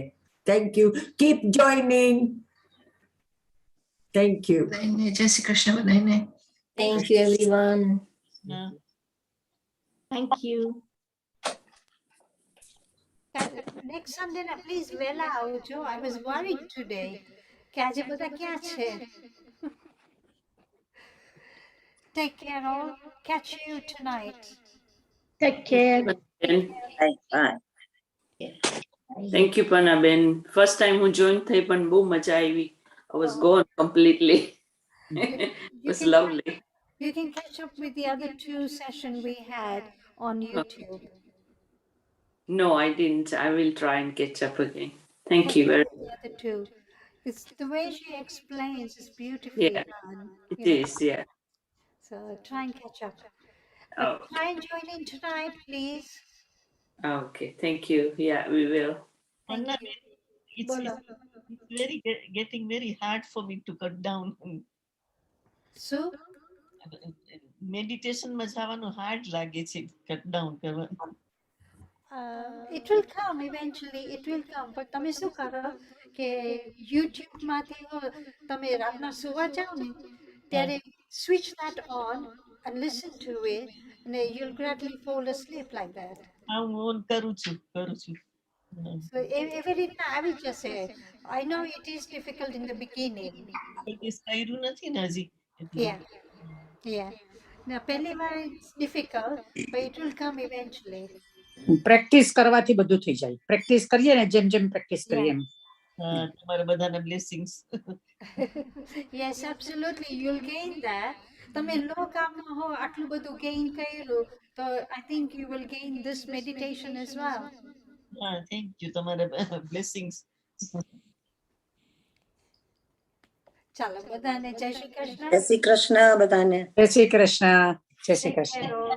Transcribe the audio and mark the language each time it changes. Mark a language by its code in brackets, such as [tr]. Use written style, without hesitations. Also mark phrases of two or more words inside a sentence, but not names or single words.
[en] Thank you. Keep joining. Thank you. [gu] જય શ્રી કૃષ્ણ બધાને. [en] Thank you, everyone. Thank you. Next Sunday, [gu] na please vela આવજો. [en] I was worried today. [gu] કે આજે બધા ક્યાં છે? [en] Take care all. Catch you tonight. Take care. Bye. Bye. Thank you, Panna Ben. First time who joined [gu] થઈ પણ બહુ મજા આવી. [en] I was gone completely. It was lovely. You can catch up with the other 2 sessions we had on YouTube. No, I didn't. I will try and catch up again. Thank you very much. The other 2. It's the way she explains is beautifully Yeah, done. it you know. is, yeah. So try and catch up. But Oh, try and join in tonight, please. okay, thank you. Yeah, we will. Thank you. Bolo. Getting very hard for me to cut down. So? [gu] Meditation માં જવાનું hard લાગે છે [en] cut down [gu] કરવા. [en] It will come eventually. It will come. But [gu] તમે શું કરો કે YouTube માંથી તમે રાતના સુવા જાઓ ને ત્યારે [en] switch that on and listen to it and you'll gradually fall asleep like that. [gu] હું on કરું છું. So every રીતના આવી જશે. [en] I know it is difficult in the beginning. [gu] Practice કર્યું નથી ને હજી. [en] Yeah. Now [gu] પહેલી વાર [en] it's difficult, but it will come eventually. [gu] પ્રેક્ટિસ કરવાથી બધું થઈ જાય. પ્રેક્ટિસ કરીએ ને જેમ પ્રેક્ટિસ કરીએ એમ. તમારા બધાના blessings. [en] Yes, absolutely. You'll gain that. [gu] તમે લો કામમાં હો આટલું બધું [en] gain [gu] કર્યું તો [en] I think you will gain this meditation as well. Thank you. તમારા blessings. [gu] ચાલો બધાને જય શ્રી કૃષ્ણ. જય શ્રી કૃષ્ણ બધાને. જય શ્રી કૃષ્ણ. જય શ્રી કૃષ્ણ.